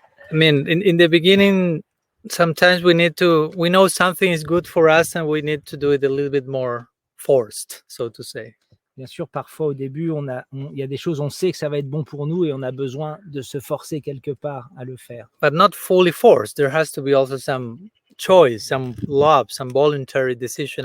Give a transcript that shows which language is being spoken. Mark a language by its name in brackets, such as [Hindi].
[English] I mean, in the beginning, sometimes we know something is good for us and we need to do it a little bit more forced, so to say. [French] Bien sûr, parfois au début, il y a des choses, on sait que ça va être bon pour nous et on a besoin de se forcer quelque part à le faire. [English] But not fully forced. There has to be also some choice, some love, some voluntary decision.